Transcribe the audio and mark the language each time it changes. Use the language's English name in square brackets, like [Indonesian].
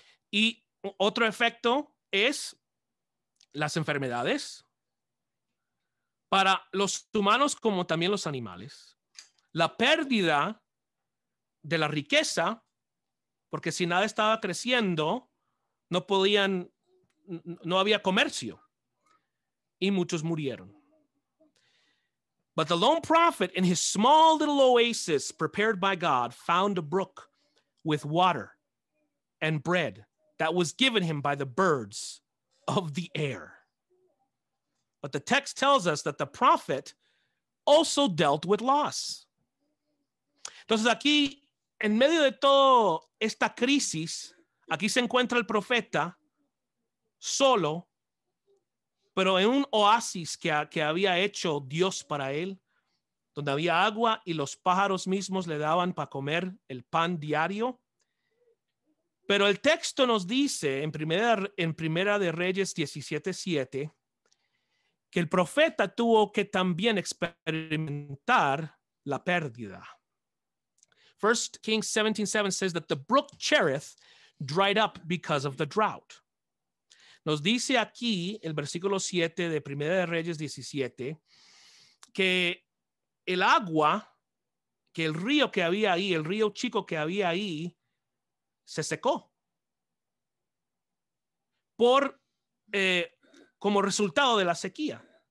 [Spanish] Y otro efecto es las enfermedades para los humanos como también los animales. La pérdida de la riqueza, porque si nada estaba creciendo, no había comercio, y muchos murieron. [English] But the lone prophet, in his small little oasis prepared by God, found a brook with water and bread that was given him by the birds of the air. But the text tells us that the prophet also dealt with loss. [Spanish] Entonces aquí, en medio de toda esta crisis, aquí se encuentra el profeta solo, pero en un oasis que había hecho Dios para él, donde había agua y los pájaros mismos le daban para comer el pan diario. Pero el texto nos dice en Primera de Reyes 17:7 que el profeta tuvo que también experimentar la pérdida. [English] 1 Kings 17:7 says that the brook Cherith dried up because of the drought. [Spanish] Nos dice aquí el versículo 7 de Primera de Reyes 17 que el agua, que el río que había ahí, el río chico que había ahí, se secó como resultado de la sequía.